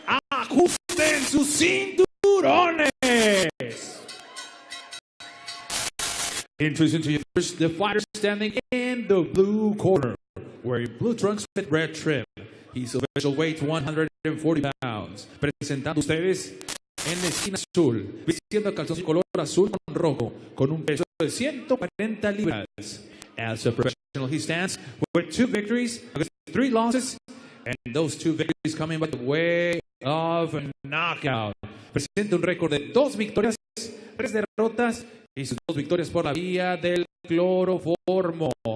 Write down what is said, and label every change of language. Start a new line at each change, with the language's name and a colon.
Spanish: Ajusten sus cinturones.
English: Introducing to you first the fighter standing in the blue corner, wearing blue trunks with red trim. He's official weight 140 pounds.
Spanish: Presentando ustedes en la esquina azul, vistiendo calzoncillo color azul con rojo, con un peso de 140 libras.
English: As a professional, he stands with 2 victories against 3 losses, and those 2 victories coming by the way of knockout.
Spanish: Presenta un récord de 2 victorias, 3 derrotas y sus 2 victorias por la vía del cloroformo.